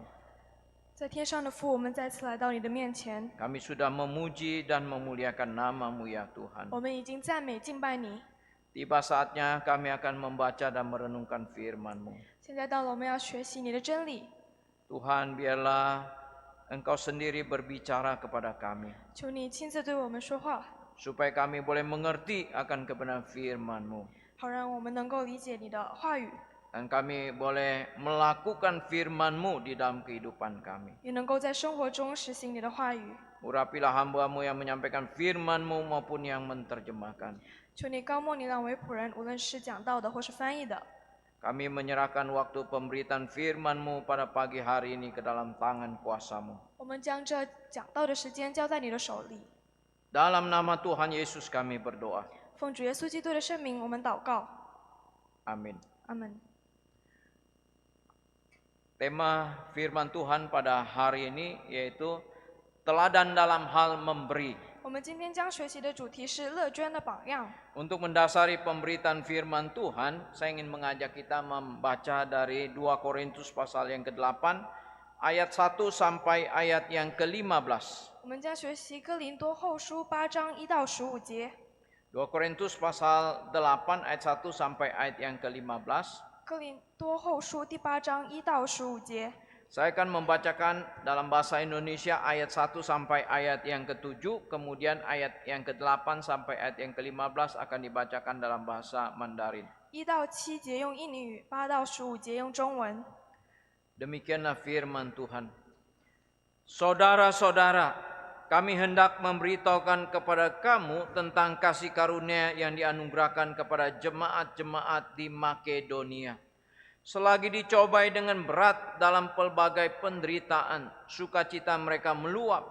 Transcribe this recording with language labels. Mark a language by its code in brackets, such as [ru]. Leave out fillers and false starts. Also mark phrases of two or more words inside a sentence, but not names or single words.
[zh] 在天上的父，我们再次来到你的面前， [id] Kami sudah memuji dan memuliakan nama-Mu ya Tuhan. [zh] 我们已经赞美敬拜你。 [id] Tiba saatnya kami akan membaca dan merenungkan firman-Mu. [zh] 现在到了我们要学习你的真理， [id] Tuhan, biarlah Engkau sendiri berbicara kepada kami, [zh] 求你亲自对我们说话， [id] supaya kami boleh mengerti akan kebenaran firman-Mu. [zh] 好让我们能够理解你的话语， [id] Dan kami boleh melakukan firman-Mu di dalam kehidupan kami. [zh] 也能够在生活中实行你的话语。 [id] Urapilah hamba-Mu yang menyampaikan firman-Mu maupun yang menerjemahkan. [zh] 求你高莫你让为仆人，无论是讲道的或是翻译的， [id] Kami menyerahkan waktu pemberitaan firman-Mu pada pagi hari ini ke dalam tangan kuasa-Mu. [zh] 我们将这讲道的时间交在你的手里。 [id] Dalam nama Tuhan Yesus kami berdoa. [zh] 奉主耶稣基督的圣名，我们祷告。 [id] Amin. [zh] 阿门。 [id] Tema firman Tuhan pada hari ini yaitu teladan dalam hal memberi. [zh] 我们今天将学习的主题是乐捐的榜样。 [id] Untuk mendasari pemberitaan firman Tuhan, saya ingin mengajak kita membaca dari 2 Korintus pasal yang ke-8 ayat 1 sampai ayat yang ke-15. [zh] 我们将学习哥林多后书8章1到15节。 [id] 2 Korintus pasal 8 ayat 1 sampai ayat yang ke-15. [zh] 哥林多后书第8章1到15节。 [id] Saya akan membacakan dalam bahasa Indonesia ayat 1 sampai ayat yang ke-7, kemudian ayat yang ke-8 sampai ayat yang ke-15 akan dibacakan dalam bahasa Mandarin. [zh] 1到7节用印尼语，8到15节用中文。 [id] Demikianlah firman Tuhan. Saudara-saudara, kami hendak memberitahukan kepada kamu tentang kasih karunia yang dianugerahkan kepada jemaat-jemaat di Makedonia. Selagi dicobai dengan berat dalam pelbagai penderitaan, sukacita mereka meluap.